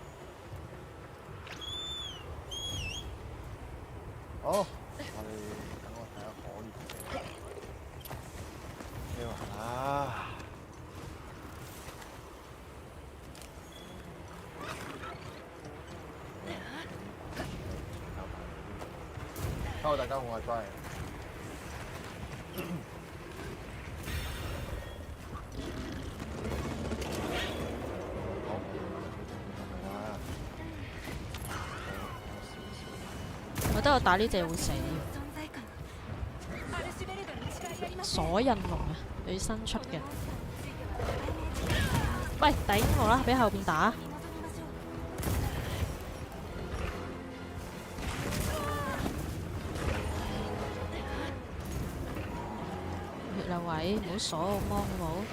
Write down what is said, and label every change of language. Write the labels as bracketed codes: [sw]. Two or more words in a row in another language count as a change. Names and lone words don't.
[yue] 好，我哋等我睇下可以嘅。呢個啊。Hello，大家好，我係 Brian。我覺得我打呢隻會死。存在感。 [ja] アルシュベルドに違いありません。 [yue] 鎖印龍啊，對新出嘅。喂，頂我啦，俾後邊打。 [ja] 臨みましょう。 [yue] 血啦喂，唔好鎖我芒好冇？